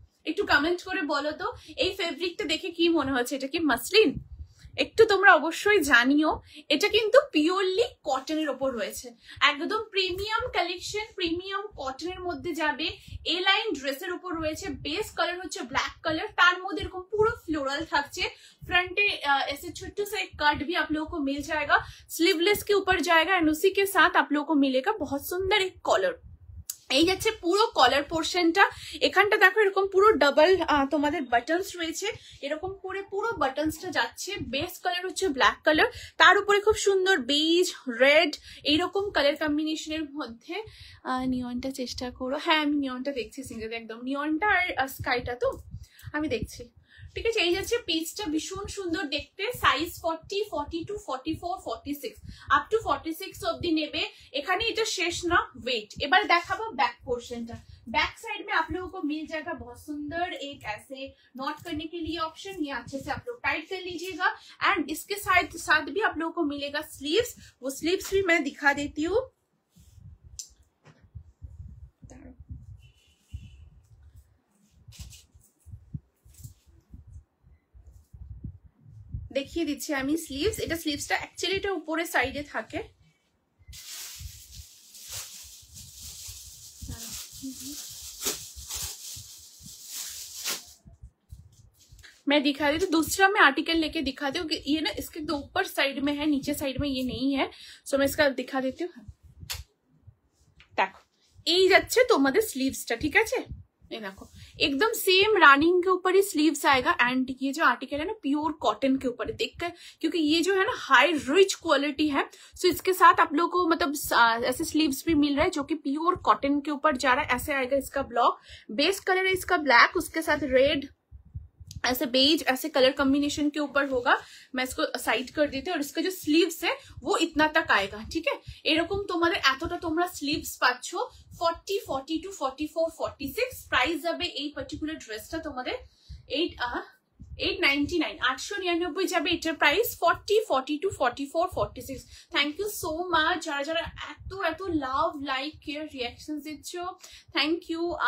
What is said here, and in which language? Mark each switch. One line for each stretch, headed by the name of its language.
Bangla: একটু কমেন্ট করে বলো তো এই ফেব্রিকটা দেখে কি মনে হচ্ছে, এটা কি মসলিন? একটু তোমরা অবশ্যই জানিও। এটা কিন্তু পিওরলি কটনের ওপর রয়েছে, একদম প্রিমিয়াম কালেকশন, প্রিমিয়াম কটনের মধ্যে যাবে। এ লাইন ড্রেসের উপর রয়েছে, বেস কালার হচ্ছে ব্लैक कलर, তার মধ্যে এরকম পুরো फ्लोरल থাকছে।
Hindi: फ्रंटे ऐसे छोटे से कट भी आप लोगों को मिल जाएगा, स्लीवलेस के ऊपर जाएगा एंड उसी के साथ आप लोगों को मिलेगा बहुत सुंदर एक कॉलर।
Bangla: এই যাচ্ছে পুরো কলার পোর্শনটা। এখানটা দেখো এরকম পুরো ডাবল তোমাদের বাটনস রয়েছে, এরকম করে পুরো বাটনসটা যাচ্ছে। বেস কালার হচ্ছে ব্ল্যাক কালার, তার উপরে খুব সুন্দর বেজ, রেড এইরকম কালার কম্বিনেশনের মধ্যে। নিয়নটা চেষ্টা করো। হ্যাঁ আমি নিয়নটা দেখছি সিঙ্গেল, একদম নিয়নটা আর স্কাইটা তো আমি দেখছি। ঠিক আছে, এই যাচ্ছে পিসটা, ভীষণ সুন্দর দেখতে। সাইজ 40, 42, 44, 46 আপ টু 46 অব্দি নেবে। এখানে এটা শেষ না, ওয়েট। এবার দেখাবো ব্যাক पोर्शनটা।
Hindi: बैक साइड में आप लोगों को मिल जाएगा बहुत सुंदर एक ऐसे नॉट करने के लिए ऑप्शन, ये अच्छे से आप लोग टाइट कर लीजिएगा। एंड इसके साथ भी आप लोगों को मिलेगा स्लीव्स, वो स्लीव्स भी मैं दिखा देती हूँ।
Bangla: দেখিয়ে দিচ্ছি আমি স্লিভস। এটা স্লিভসটা অ্যাকচুয়ালি এটা উপরে সাইডে থাকে।
Hindi: मैं दिखा रही हूँ, दूसरा मैं आर्टिकल लेके दिखाती हूँ कि ये ना इसके तो ऊपर साइड में है, नीचे साइड में ये नहीं है। सो मैं इसका दिखा देती हूँ।
Bangla: देखो এই যাচ্ছে তোমাদের স্লিভসটা, ঠিক আছে?
Hindi: ये देखो एकदम सेम रनिंग के ऊपर ही स्लीव्स आएगा। एंड ये जो आर्टिकल है ना प्योर कॉटन के ऊपर देखकर, क्योंकि ये जो है ना हाई रिच क्वालिटी है, सो इसके साथ आप लोगों को मतलब ऐसे स्लीव्स भी मिल रहा है जो कि प्योर कॉटन के ऊपर जा रहा है। ऐसे आएगा इसका ब्लॉक, बेस कलर है इसका ब्लैक, उसके साथ रेड, ऐसे बेज, ऐसे कलर कॉम्बिनेशन के ऊपर होगा। मैं इसको साइड कर देती हूँ। और इसका जो स्लीव्स है वो इतना तक आएगा, ठीक है?
Bangla: এরকম তোমাদের এতটা তোমরা স্লিভস পাচ্ছো। 40, 42, 44, 46 প্রাইস যাবে এই পার্টিকুলার ড্রেসটা তোমাদের 899, 899 যাবে এটার price. 40, 42, 44, 46। Thank you so much যারা যারা এত এত লাভ, লাইক, কেয়ার, রিয়াকশন দিচ্ছ, থ্যাংক ইউ।